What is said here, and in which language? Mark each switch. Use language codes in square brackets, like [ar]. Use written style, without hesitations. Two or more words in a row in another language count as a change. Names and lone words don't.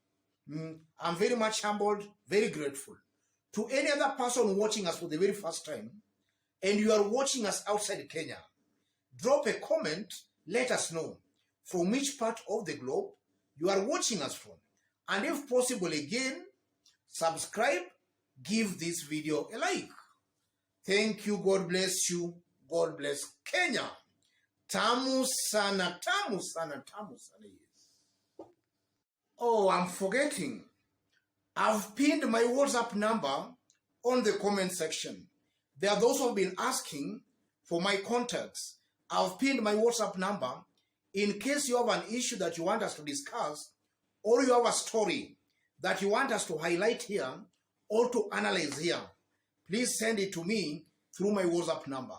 [en] I'm very much humbled, very grateful. To any other person watching us for the very first time, and you are watching us outside Kenya, drop a comment, let us know from which part of the globe you are watching us from. And if possible again, subscribe, give this video a like. Thank you, God bless you, God bless Kenya. [sw] Tamu sana, tamu sana, tamu sana, [en] yes. Oh, I'm forgetting. I've pinned my WhatsApp number on the comment section. There are those who have been asking for my contacts. I've pinned my WhatsApp number in case you have an issue that you want us to discuss, or you have a story that you want us to highlight here or to analyze here, please send it to me through my WhatsApp number.